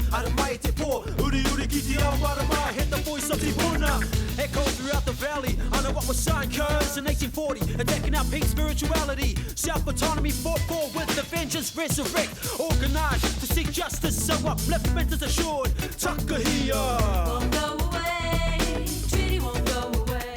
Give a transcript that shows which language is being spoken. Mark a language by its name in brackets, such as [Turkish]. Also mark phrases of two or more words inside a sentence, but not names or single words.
[Māori] Aramai te po, uri uri ki te ao marama. [English] Hit the voice of Tipuna, echo throughout the valley. I know what was signed cause in 1840, attacking our pink spirituality. Self-autonomy fought for with the vengeance resurrect. Organized to seek justice, so upliftment is assured. Takahia won't go away, treaty won't go away.